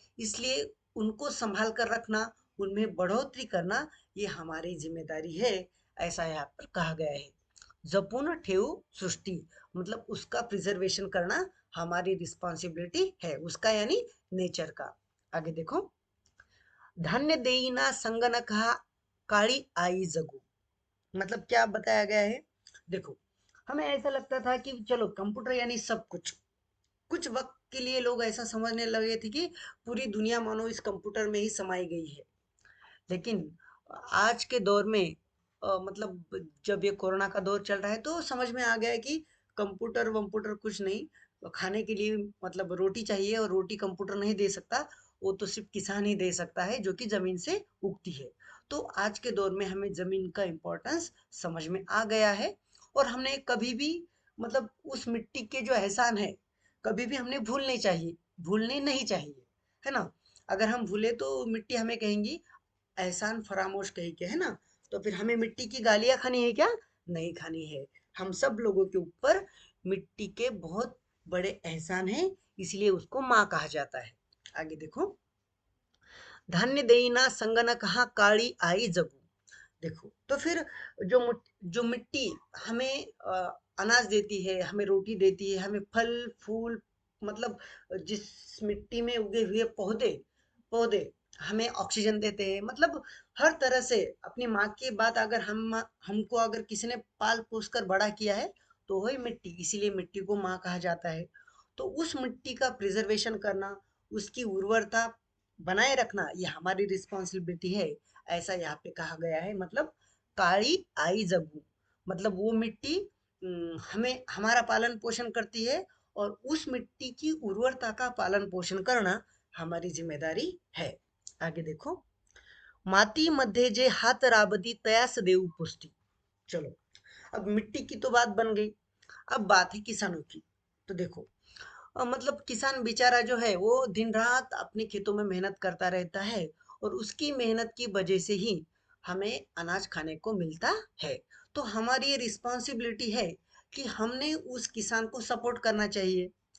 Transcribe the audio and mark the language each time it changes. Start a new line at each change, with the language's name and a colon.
Hindi: इसलिए उनको संभाल कर रखना, उनमें बढ़ोतरी करना, ये हमारी जिम्मेदारी है. ऐसा यहाँ पर कहा गया है.
Marathi: जपून ठेव सृष्टि,
Hindi: मतलब उसका प्रिजर्वेशन करना हमारी रिस्पॉन्सिबिलिटी है, उसका यानी नेचर का. आगे देखो.
Marathi: धान्य देईना संगणक हा काळी आई जगू.
Hindi: मतलब क्या बताया गया है. देखो, हमें ऐसा लगता था कि चलो कंप्यूटर यानी सब कुछ. कुछ वक्त के लिए लोग ऐसा समझने लगे थे कि पूरी दुनिया मानो इस कंप्यूटर में ही समाई गई है. लेकिन आज के दौर में मतलब जब ये कोरोना का दौर चल रहा है तो समझ में आ गया है कि कंप्यूटर वम्प्यूटर कुछ नहीं. खाने के लिए मतलब रोटी चाहिए और रोटी कंप्यूटर नहीं दे सकता, वो तो सिर्फ किसान ही दे सकता है जो कि जमीन से उगती है. तो आज के दौर में हमें जमीन का इम्पोर्टेंस समझ में आ गया है. और हमने कभी भी मतलब उस मिट्टी के जो एहसान है कभी भी हमने भूलने नहीं चाहिए, है ना. अगर हम भूले तो मिट्टी हमें कहेंगी एहसान फरामोश कही के, है ना. तो फिर हमें मिट्टी की गालियां खानी है क्या? नहीं खानी है. हम सब लोगों के ऊपर मिट्टी के बहुत बड़े एहसान हैं, इसलिए उसको माँ कहा जाता है. आगे देखो.
Marathi: धान्य देईना संगणक हा काळी आई जगू.
Hindi: देखो, तो फिर जो मिट्टी हमें अनाज देती है, हमें रोटी देती है, हमें फल फूल, मतलब जिस मिट्टी में उगे हुए पौधे पौधे हमें ऑक्सीजन देते हैं, मतलब हर तरह से अपनी माँ की बात, अगर हमको अगर किसी ने पाल पोस कर बड़ा किया है तो वही मिट्टी, इसीलिए मिट्टी को माँ कहा जाता है. तो उस मिट्टी का प्रिजर्वेशन करना, उसकी उर्वरता बनाए रखना, ये हमारी रिस्पॉन्सिबिलिटी है. ऐसा यहाँ पे कहा गया है. मतलब
Marathi: काली आई जगू,
Hindi: मतलब वो मिट्टी हमें हमारा पालन पोषण करती है और उस मिट्टी की उर्वरता का पालन पोषण करना हमारी जिम्मेदारी है. आगे देखो.
Marathi: माती मध्ये जे हात राबती तयास देऊ पुष्टी.
Hindi: चलो, अब मिट्टी की तो बात बन गई, अब बात है किसानों की. तो देखो, मतलब किसान बेचारा जो है वो दिन रात अपने खेतों में मेहनत करता रहता है और उसकी मेहनत की वजह से ही हमें अनाज खाने को मिलता है। तो हमारी ये रिस्पॉन्सिबिलिटी है कि हमने उस किसान को सपोर्ट करना चाहिए।